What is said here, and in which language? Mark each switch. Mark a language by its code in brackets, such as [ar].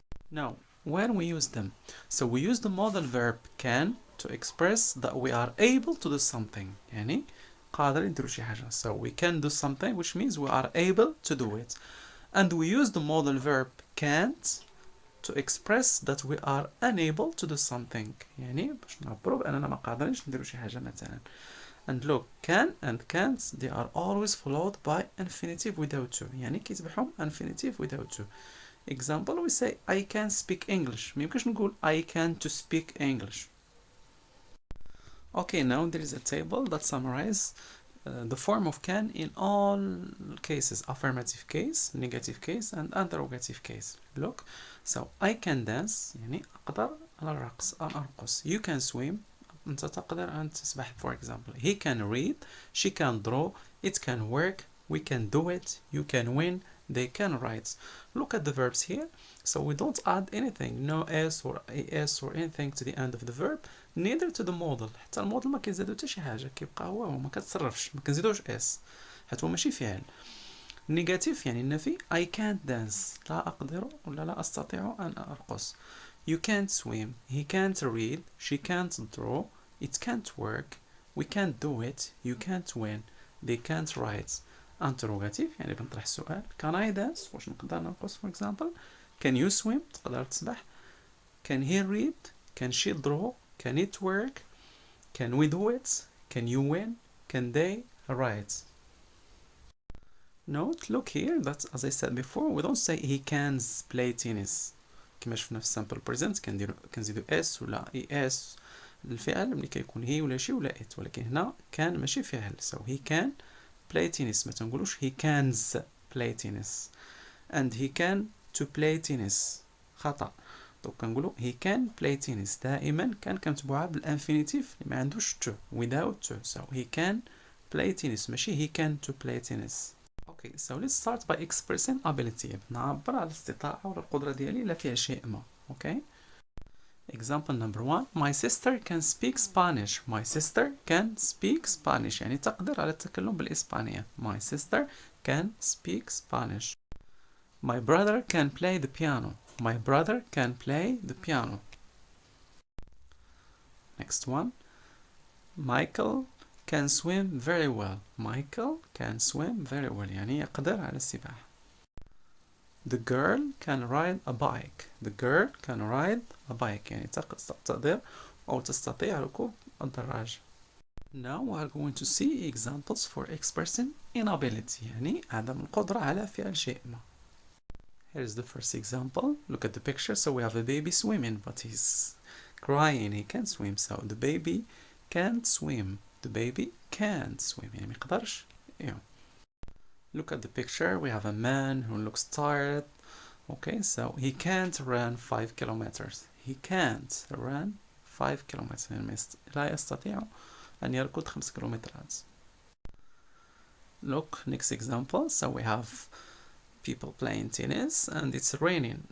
[en] Now, when we use them, so we use the modal verb can to express that we are able to do something. [ar] يعني قادر نديرو شي حاجة. [en] So we can do something, which means we are able to do it. And we use the modal verb can't to express that we are unable to do something. [ar] يعني باش نعبروا بأننا ما قادرينش نديرو شي حاجة مثلا. [en] And look, can and can't, they are always followed by infinitive without to. [ar] يعني كيتبعهم [en] infinitive without to. Example, we say I can speak English. [ar] ما يمكنش نقول [en] I can to speak English. Okay, now there is a table that summarizes the form of can in all cases: affirmative case, negative case, and interrogative case. Look, so I can dance [ar] يعني أقدر على الرقص أن أرقص. [en] You can swim [ar] أنت تقدر أن تسبح. [en] For example, he can read, she can draw, it can work, we can do it, you can win, they can write. Look at the verbs here. So we don't add anything, no s or as or anything to the end of the verb, neither to the modal. [ar] حتى الموديل ما كنزيدو حتى شي حاجه، كيبقى هو ما كتصرفش، ما كنزيدوش اس، حيت هو ماشي فعل. نيجاتيف يعني النفي. [en] I can't dance [ar] لا أقدر ولا لا أستطيع أن أرقص. [en] You can't swim, he can't read, she can't draw, it can't work, we can't do it, you can't win, they can't write. [ar] Interrogative يعني بنطرح السؤال. [en] Can I dance؟ [ar] واش نقدر نرقص [en] for example. Can you swim؟ [ar] تقدر تسبح. [en] Can he read؟ Can she draw؟ Can it work? Can we do it? Can you win? Can they write? Note, look here, that as I said before, we don't say he can play tennis. [ar] كما شفنا في simple present كنزيدو s ولا es الفعل ملي كيكون هي ولا شي ولا it، ولكن هنا كان ماشي فعل. [en] So he can play tennis. [ar] ما تنقولوش [en] he cans play tennis. And he can to play tennis. [ar] خطأ. دونك كنقولو [en] he can play tennis. [ar] دائما كان كنتبعوها بالانفينيتيف اللي ما عندوش to without to. [en] So he can play tennis [ar] ماشي [en] he can to play tennis. Okay, so let's start by expressing ability. [ar] نعبر على الاستطاعة ولا القدرة ديالي لا فيها شيء ما. [en] Okay. Example number 1. My sister can speak Spanish. My sister can speak Spanish. [ar] يعني تقدر على التكلم بالإسبانية. [en] My sister can speak Spanish. My brother can play the piano. My brother can play the piano. Next one. Michael can swim very well. Michael can swim very well. [ar] يعني يقدر على السباحة. [en] The girl can ride a bike. The girl can ride a bike. [ar] يعني تقدر أو تستطيع ركوب الدراجة. [en] Now we are going to see examples for expressing inability. [ar] يعني عدم القدرة على فعل شيء ما. [en] Here's the first example. Look at the picture. So we have a baby swimming, but he's crying. He can't swim. So the baby can't swim. The baby can't swim. [ar] يعني ما يقدرش. [en] Look at the picture. We have a man who looks tired. Okay, so he can't run 5 kilometers. He can't run 5 kilometers. [ar] يعني لا يستطيع أن يركض 5 كيلومترات. [en] Look, next example. So we have people playing tennis and it's raining.